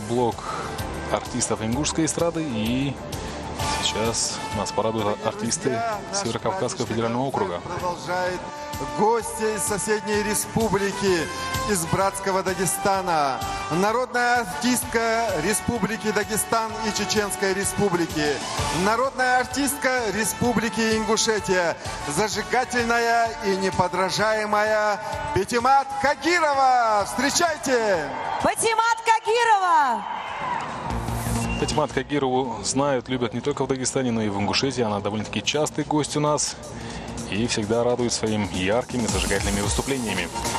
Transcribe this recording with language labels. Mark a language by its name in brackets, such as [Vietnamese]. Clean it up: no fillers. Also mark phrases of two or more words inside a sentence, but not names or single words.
[Russian] блок артистов ингушской эстрады, и сейчас нас порадуют артисты Северокавказского федерального округа. Продолжает гости из соседней республики, из братского Дагестана. Народная артистка Республики Дагестан и Чеченской Республики. Народная артистка Республики Ингушетия. Зажигательная и неподражаемая Патимат Кагирова. Встречайте! Патимат Кагирова! Патимат Кагирову знают, любят не только в Дагестане, но и в Ингушетии. Она довольно-таки частый гость у нас и всегда радует своими яркими, зажигательными выступлениями.